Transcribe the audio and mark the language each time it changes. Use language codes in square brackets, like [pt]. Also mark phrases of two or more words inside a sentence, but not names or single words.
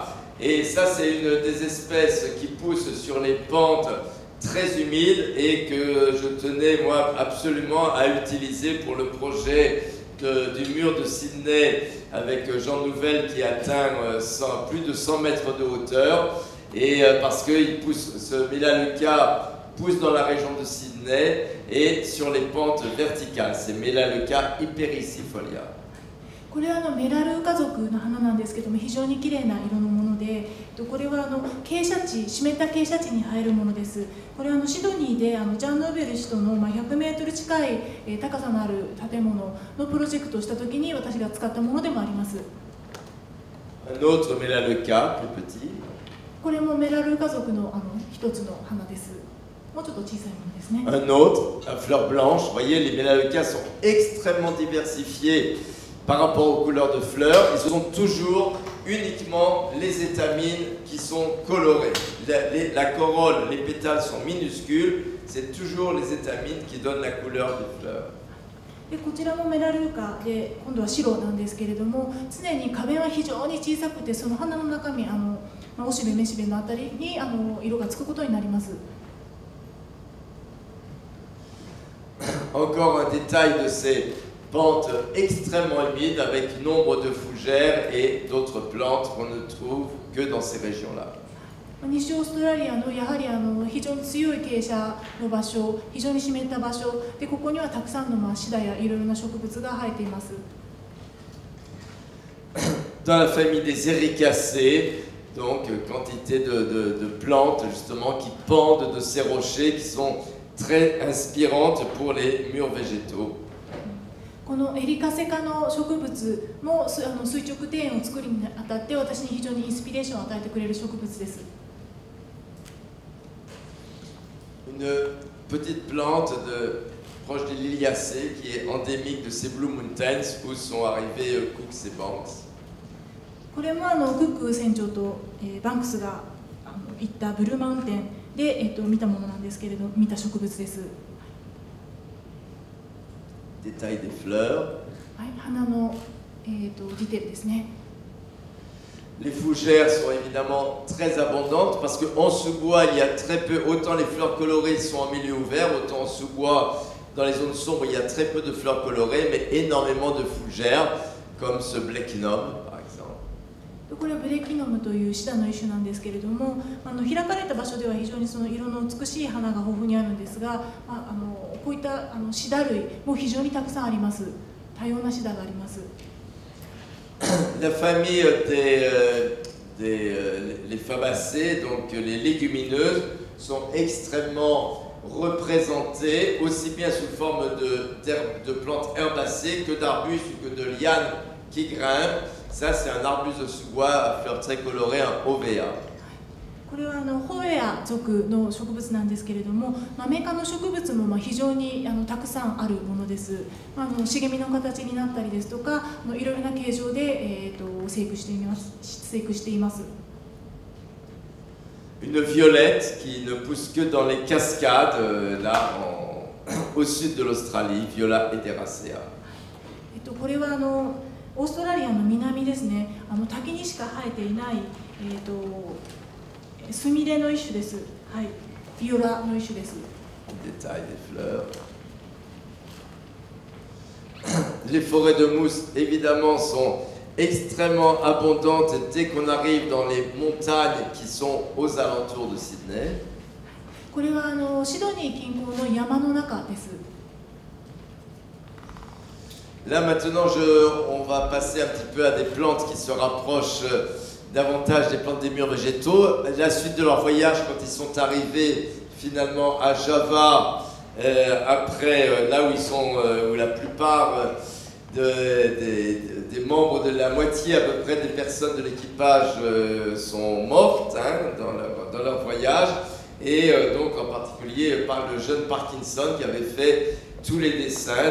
[fr] Et ça, c'est une des espèces qui poussent sur les pentes très humides et que je tenais, moi, absolument à utiliser pour le projet du mur de Sydney avec Jean Nouvel qui atteint plus de 100 mètres de hauteur. Et parce que ce Melaleuca pousse dans la région de Sydney et sur les pentes verticales. C'est Melaleuca hypericifolia. [ja] これはメラルーカ族の花なんですけども、非常に綺麗な色のもので、これは傾斜地、湿った傾斜地に生えるものです。これはシドニーでジャン・ヌーベル氏との100メートル近い高さのある建物のプロジェクトをしたときに私が使ったものでもあります。 [fr] Un autre Melaleuca, plus petit. [ja] これもメラルーカ族の一つの花です。もうちょっと小さいものですね。 [fr] Un autre, à fleurs blanches. Vous voyez, les Melaleucas sont extrêmement diversifiés par rapport aux couleurs de fleurs. Ils ont toujours uniquement les étamines qui sont colorées. La corolle, les pétales sont minuscules. C'est toujours les étamines qui donnent la couleur des fleurs. [ja] でこちらもメラルーカで今度は白なんですけれども、常に花弁は非常に小さくて、その花の中身おしべめしべのあたりに色がつくことになります。 [fr] Encore un détail de ces pentes extrêmement humides avec nombre de fougères et d'autres plantes qu'on ne trouve que dans ces régions-là. [ja] 西オーストラリアのやはり非常に強い傾斜の場所、非常に湿った場所で、ここにはたくさんのシダやいろいろな植物が生えています。 [fr] Dans la famille des Ericacées, donc quantité de plantes justement qui pendent de ces rochers qui sont très inspirantes pour les murs végétaux. [ja] このエリカセ科の植物も垂直庭園を作るにあたって私に非常にインスピレーションを与えてくれる植物です。 [fr] Une petite plante proche des Liliacées qui est endémique de ces Blue Mountains où sont arrivés Cooks et Banks. [ja] これもクック船長とバンクスが行ったブルーマウンテンで見たものなんですけれど、見た植物です。 [fr] Détail des fleurs. [ja] はい、花のディテールですね。 [fr] Les fougères sont évidemment très abondantes parce qu'en sous-bois, il y a très peu, autant les fleurs colorées sont en milieu ouvert, autant en sous-bois, dans les zones sombres, il y a très peu de fleurs colorées, mais énormément de fougères, comme ce Bleckinum, par exemple. [ja] これはブレキノムというシダの一種なんですけれども、開かれた場所では非常にその色の美しい花が豊富にあるんですが、こういったシダ類も非常にたくさんあります。多様なシダがあります。 [fr] La famille les fabacées, donc les légumineuses, sont extrêmement représentées, aussi bien sous forme de plantes herbacées que d'arbustes ou que de lianes qui grimpent. Ça, c'est un arbuste de sous-bois à fleurs très colorées, un ovea. [ja] これはホエア属の植物なんですけれども、マメ科の植物も非常にたくさんあるものです。茂みの形になったりですとか、いろいろな形状で、生育しています。 [fr] Une violette qui ne pousse que dans les cascades, là, au sud de l'Australie, Viola ederaceae. [ja] これはオーストラリアの南ですね。滝にしか生えていない、スミレの一種です。はい、ビオラの一種です。 [fr] Détail des fleurs. Les forêts de mousse, évidemment, sont extrêmement abondantes dès qu'on arrive dans les montagnes qui sont aux alentours de Sydney. [ja] これはシドニー近郊の山の中です。 [fr] Là maintenant, on va passer un petit peu à des plantes qui se rapprochent davantage des plantes des murs végétaux. La suite de leur voyage, quand ils sont arrivés finalement à Java, après là où ils sont, où la plupart des membres de la moitié à peu près des personnes de l'équipage sont mortes dans leur voyage, et donc en particulier par le jeune Parkinson qui avait fait tous les dessins.